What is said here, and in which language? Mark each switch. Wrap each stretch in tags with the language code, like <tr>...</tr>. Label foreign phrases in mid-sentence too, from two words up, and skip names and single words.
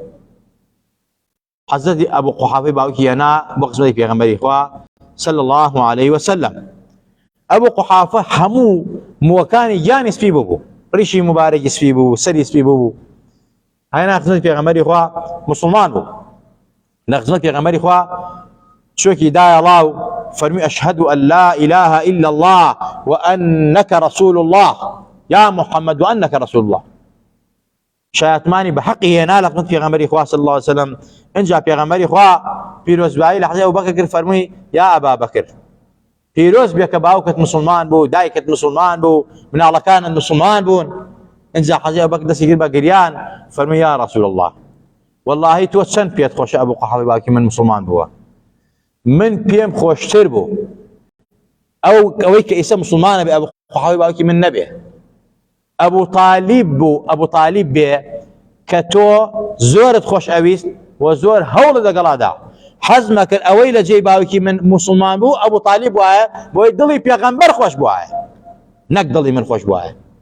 <ckb>حەزەتی ئەبوو قوحافەی باوکی هێنا بۆ خزمەتی پێغەمبەری خوا</ckb> <ar>صلی الله عليه وسلم</ar> <ckb>ئەبوو قوحافە هەموو مووەکانی گیانی سپی بوو ڕیشی مبارەکی سپی بوو سەری سپی بوو هێنا خزمەتی پێغەمبەری خوا مسلمان بوو لە خزمەتی پێغەمبەری خوا چۆکی دایە ڵاو فەرمی</ckb> <ar>ئەشهەد أن لا إله إلا الله وأنك رسول الله يا محمد وأنك رسول الله</ar> <ckb>شایەتمانی بە حەقی هێنا لە خزمەتی پێغەمبەری خوا</ckb> <ar>صلی الله عليه وسلم</ar> <ckb>اینجا پێغەمبەری خوا پیرۆزبایی لە حەزەتی ئەبوبەکر کرد فەرمووی یا ئەبا بەکر پیرۆز بێ کە باوکت مسلمان بوو دایکت مسلمان بوو مناڵەکانت مسلمان بوون اینجا حەزەتی ئەبوبەکر دەستی کرد بە گریان فەرمووی</ckb> <ar>یا رسول الله والله</ar> <ckb>تۆ چەند پێت خۆشە ئەبوو قوحافەی باوکی من مسلمان بووە من پێم خۆشتر بوو ئەوەی کە ئێستا مسلمانە بێ ئەبوو قوحافەی باوکی من نەبێ ئەبوو طالیب بوو ئەبوو طالیب بێ کە تۆ زۆرت خۆش ئەویست و زۆر هەوڵت لەگەڵادا حەزمە کرد ئەوەی لە جێی باوکی من مسلمان بوو ئەبوو طالیب وایە بۆی دڵی پێغەمبەر خۆش بوایە نەک دڵی من خۆش بوایە</ckb>